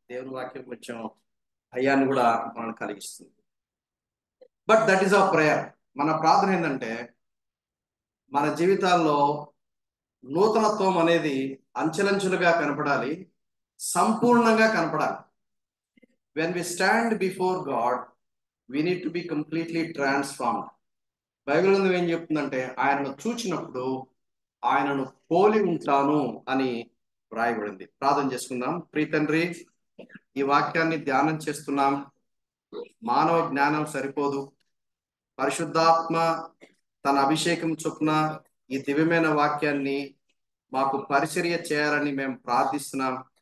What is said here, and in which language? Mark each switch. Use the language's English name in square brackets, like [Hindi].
[Telugu] దేవుని వాక్యం కొంచెం భయాన్ని కూడా మనం కలిగిస్తుంది. [English] But that is our prayer. [Telugu] మన ప్రార్థన ఏంటంటే మన జీవితాల్లో నూతనత్వం అనేది అంచెలంచెలుగా కనపడాలి, సంపూర్ణంగా కనపడాలి. [English] When we stand before God we need to be completely transformed. [Telugu] Bible గ్రంథం ఏం చెప్తుందంటే ఆయనను చూచినప్పుడు ఆయనను పోలి ఉంటాను అని వ్రాయబడింది. ప్రార్థన చేసుకుందాం. ప్రియ తండ్రి, ఈ వాక్యాన్ని ధ్యానం చేస్తున్నాం. మానవ జ్ఞానం సరిపోదు. పరిశుద్ధాత్మ తన అభిషేకం చొప్పున ఈ దివ్యమైన వాక్యాన్ని మాకు పరిచర్య చేయాలని మేము ప్రార్థిస్తున్నాం.